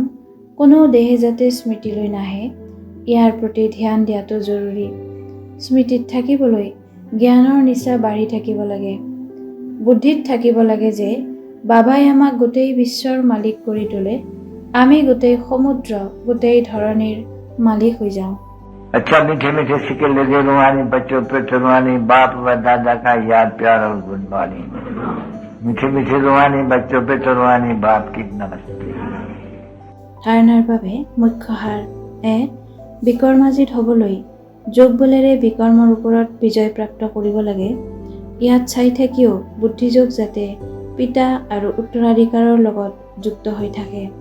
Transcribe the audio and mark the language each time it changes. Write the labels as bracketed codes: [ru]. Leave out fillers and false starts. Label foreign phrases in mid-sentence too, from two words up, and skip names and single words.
[as] কোনো দেহে যাতে স্মৃতিলৈ নাহে, ইয়াৰ প্ৰতি ধ্যান দিয়াটো জৰুৰী। স্মৃতিত থাকিবলৈ জ্ঞানৰ নিচা বাঢ়ি থাকিব লাগে। বুদ্ধিত থাকিব লাগে যে বাবাই আমাক গোটেই বিশ্বৰ মালিক কৰি তোলে, আমি গোটেই সমুদ্ৰ, গোটেই ধৰণীৰ মালিক হৈ যাওঁ। [hi] अच्छा मीठे मीठे सिक्के लगे रुहानी बच्चों पे रुहानी बाप व दादा का याद प्यार और गुणवाणी। मीठे मीठे रुहानी बच्चों पे रुहानी बाप की नमस्ते। [as] ধাৰণাৰ বাবে মুখ্য সাৰ: 1. বিকৰ্মাজিত হ'বলৈ যোগ বলেৰে বিকৰ্মৰ ওপৰত বিজয় প্ৰাপ্ত কৰিব লাগে। ইয়াত চাই থাকিও বুদ্ধিযোগ যাতে পিতা আৰু উত্তৰাধিকাৰৰ লগত যুক্ত হৈ থাকে।